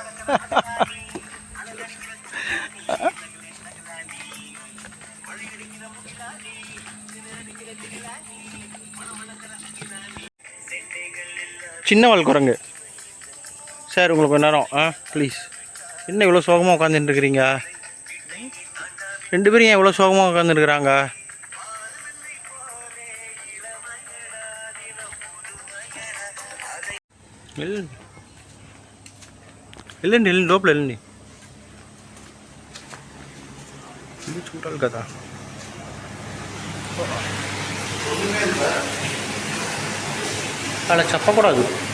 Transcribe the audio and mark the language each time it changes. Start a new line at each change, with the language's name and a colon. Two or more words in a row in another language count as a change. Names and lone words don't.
Tamil: சின்ன வால் குரங்கு சார், உங்களுக்கு கொஞ்ச நேரம் ப்ளீஸ். என்ன இவ்வளோ சோகமாக உட்காந்துட்டு இருக்கிறீங்க? 2 பேரும் ஏன் இவ்வளோ சோகமாக உட்காந்துருக்குறாங்க?
Telugu: వెళ్ళండి లోపల వెళ్ళండి. ఇది చూడాలి కదా. అలా చెప్పకూడదు.